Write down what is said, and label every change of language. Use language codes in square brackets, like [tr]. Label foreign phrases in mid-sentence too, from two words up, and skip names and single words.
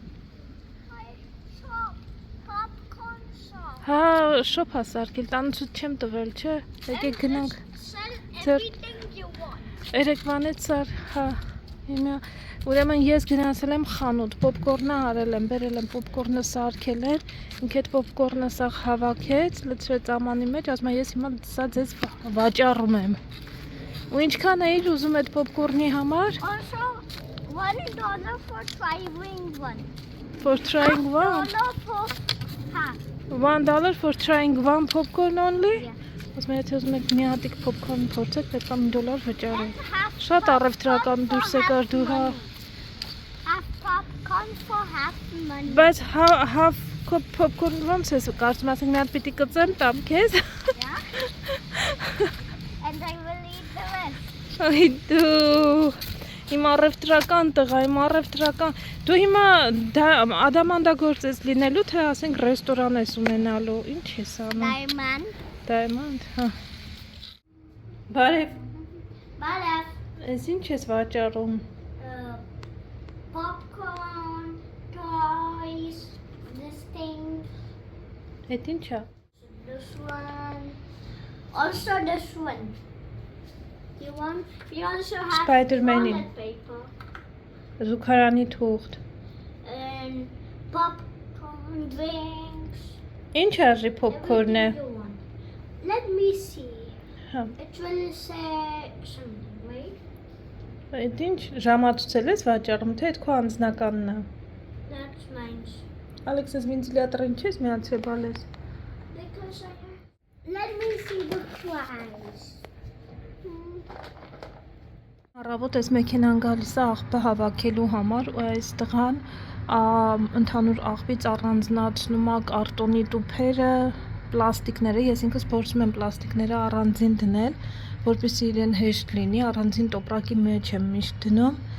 [hy] հա, շոփ հա սարքել, տանուցուց չեմ տվել, չէ, եկեք գնանք, երեկվանից սար, հա, ուրեմն ես գնացել եմ խանութ, պոպկորնը արել եմ, բերել եմ պոպկորնը սարքել են, ինք այդ պոպկորնը սա հավաքեց, լցրեց ամանի մեջ, ասում եմ ես հիմա սա ձեզ վաճառում եմ։ Ու ինչքան էիր ուզում այդ պոպկորնի համար? [en] $1 for trying one. For trying one? $1 for trying one popcorn only? [hy] Ասում եմ եթե ուզում եք մի հատիկ պոպկորն փորձեք, պետք է $1 վճարեք։ Շատ առևտրական դուրս եկար դու, հա։ Բայց [en] half popcorn [hy] ոնց ես կարծում ասենք մի հատ պիտի կծեմ տամ քեզ։ [en] And I will eat the rest. [hy] Այ դու իմ առևտրական տղա, իմ առևտրական։ Դու հիմա ադամանդագործ ես լինելու, թե ասենք ռեստորան ես ունենալու։ Ինչ ես անում։ Diamond, հա։ Բարև։ Ես ինչ ես վաճառում։ [en] Popcorn, toys, this thing. [hy] Այդ ի՞նչ է։ [en] This one. Also this one. We also have [hy] Spider-Man-ին։ [en] toilet paper. [hy] Զուգարանի թուղթ։ [en] And popcorn drinks. [hy] Ինչ արժի պոպկորնը։ [en] Let me see. [hy] Հա։ [en] It will say something, right? [hy] Այդ ինչ ժամացուցել ես վաճառում, թե այդ քո անձնականն է։ [en] That's mine. [hy] Ալեքս ես վենտիլյատորին չես միացրել բալես։ [en] Because I have... Let me see the price. [hy] Առավոտ այս մեքենան գալիս է աղբը հավաքելու համար ու այս տղան ընդհանուր աղբից առանձնացնում է կարտոնի տուփերը, պլաստիկները, ես ինքս փորձում եմ պլաստիկները առանձին դնել, որպեսզի իրեն հեշտ լինի, առանձին տոպրակի մեջ եմ միշտ դնում,